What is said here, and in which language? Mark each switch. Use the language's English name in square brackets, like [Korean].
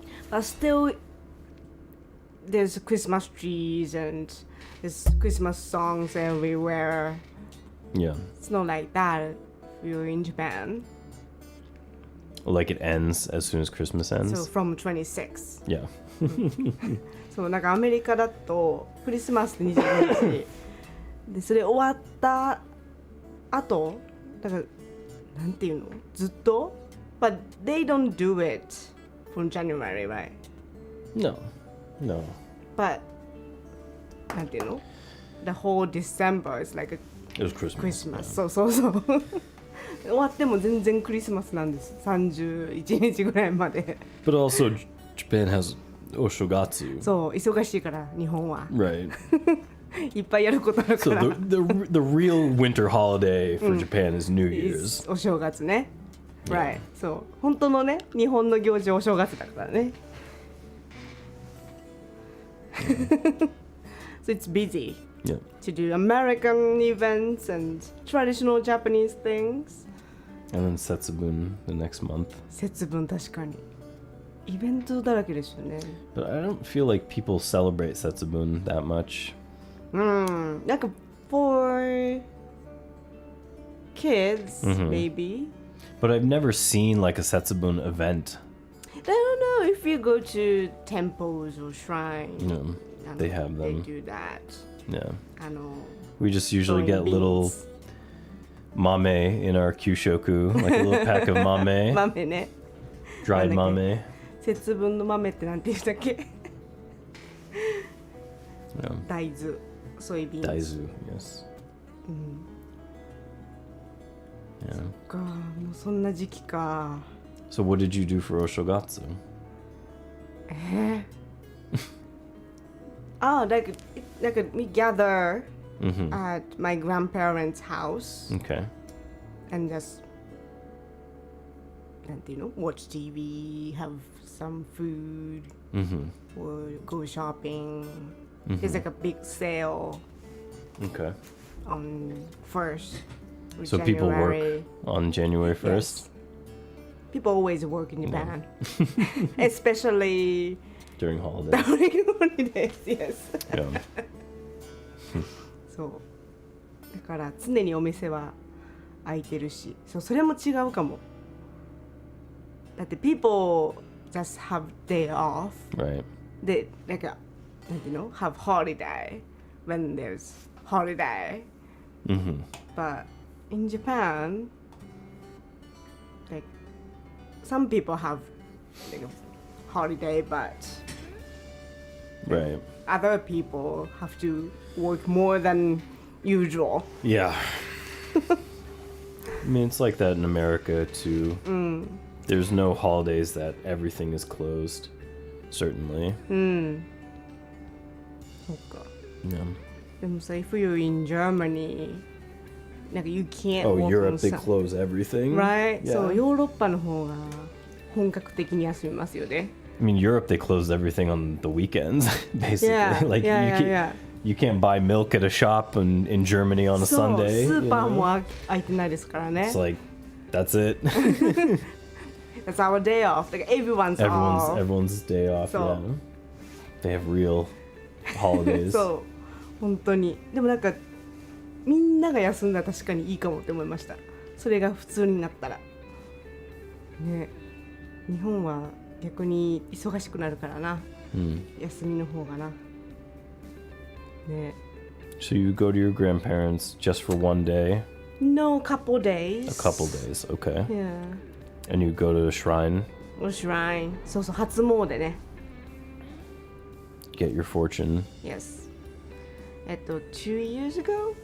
[English] But still, there's Christmas trees and there's Christmas songs everywhere. Yeah. It's not like that if you're in Japan. Like it ends as soon as Christmas ends? So from 26. Yeah. [Japanese] そうなんかアメリカだとクリスマスって25日でそれ終わった後だからなんていうのずっと [English] But they don't do it from January, right? No. But [Japanese] なんていうの [English] The whole December is like a It was Christmas. Christmas. [Japanese] そう終わっても全然クリスマスなんです31日ぐらいまで [English] But also Japan has Oshogatsu. [Japanese] そう忙しいから日本は [English] Right. [Japanese] いっぱいやることあるか [English] So [Japanese] ら [English] the real winter holiday for Japan is New Year's. [Japanese] お正月ね Right. そう本当のね日本の行事お正月だからね [English] So it's busy Yeah. to do American events and traditional Japanese things. And then Setsubun the next month. [Japanese] 節分確かにイベントだらけですよね [English] But I don't feel like people celebrate Setsubun that much. なんか for kids maybe. But I've never seen like a Setsubun event. I don't know if you go to temples or shrines. No, they have them. They do that. Yeah. あの We just usually get little mame in our kyushoku, like a little pack of mame, [Japanese] 豆ね [English] dried [Japanese] なんだっ [English] mame. [Japanese] 節分の豆ってなんて言ったっけ [English] Yeah. [Japanese] 大豆ソイビーンズ [English] Daizu, yes. Yeah. [Japanese] かもうそんな時期か [English] So what did you do for Oshogatsu? like we gather at my grandparents' house Okay. and just [Japanese] なんていうの [English] watch TV, have some food, or go shopping. There's like a big sale Okay. on 1st. So people work on January 1st? Yes. People always work in Japan, especially During holidays. during holidays. Yes. Yeah. [Japanese] そうだから常にお店は開いてるし、それも違うかも。 [English] だって people just have day off. Right. They like have holiday when there's holiday. But in Japan, like some people have like a holiday, but Right. other people have to work more than usual. Yeah. I mean, it's like that in America too. There's no holidays that everything is closed. Certainly. [Japanese] そっか。 [English] Yeah. [Japanese] でもさ、 [English] if you're in Germany, なんか you can't Oh, walk Europe, on they Sun- close everything. Right? Yeah. [Japanese] そう、ヨーロッパの方が本格的に休みますよね。 [English] I mean, Europe, they close everything on the weekends, basically. Yeah, Like yeah. you can't buy milk at a shop in Germany on a [Japanese] そう、 [English] Sunday. [Japanese] スーパー [English] you know? [Japanese] も開いてないですからね。 [English] It's like, that's it. That's our day off. Like everyone's off. Everyone's day off. So- Yeah. They have real holidays. [Japanese] そう本当に。でもなんかみんなが休んだら確かにいいかもって思いました。それが普通になったらね。日本は逆に忙しくなるからな、休みの方がなね。 [English] So you go to your grandparents just for one day? No, couple days. A couple days, okay. Yeah. And you go to a shrine, Or shrine. [Japanese] そうそう初詣ね。 [English] get your fortune. Yes. 2 years ago?